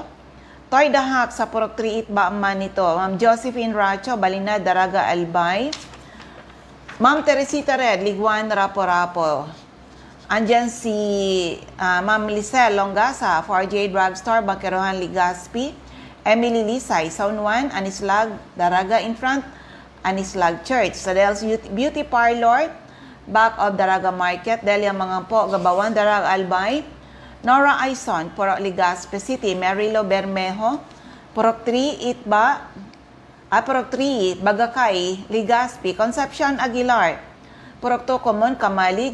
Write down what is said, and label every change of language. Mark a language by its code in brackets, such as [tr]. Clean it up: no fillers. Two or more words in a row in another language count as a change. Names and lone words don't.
[tl] Toy Dahak sa Purok 3 Itba nito. Ma'am Josephine Racho, Balinad, Daraga, Albay. Ma'am Teresita Red, Liguan, Rapo-Rapo. Andyan si Ma'am Lisel Longasa, 4J Drugstore, Bangkerohan, Legazpi. [en] Emily Lisay, Zone 1, Anislag, Daraga in front, Anislag Church. Sadel's Beauty Parlor, back of Daraga Market. [tl] Delia Mangampo, Gabawan, Daraga, Albay. Nora Aison, Purok Legazpi City. Marilo Bermejo, Purok 3, Itba. Purok 3, Bagakay, Legazpi. Concepcion Aguilar, Purok 2, Common, Kamalig.